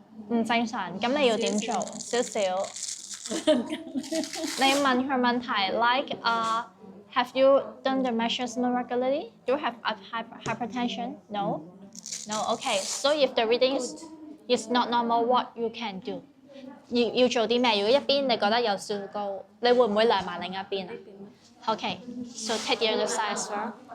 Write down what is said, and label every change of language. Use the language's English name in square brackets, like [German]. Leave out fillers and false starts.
[Cantonese] 唔正常，咁你要點做？少少。你問佢問題 [English] like have you done the measurement regularly? Do you have hypertension? No. Okay. So if the reading is not normal, what you can do? [Cantonese] 要做啲咩？如果一邊你覺得有少少高，你會唔會量埋另一邊啊？Okay. [English] So take the other side as well.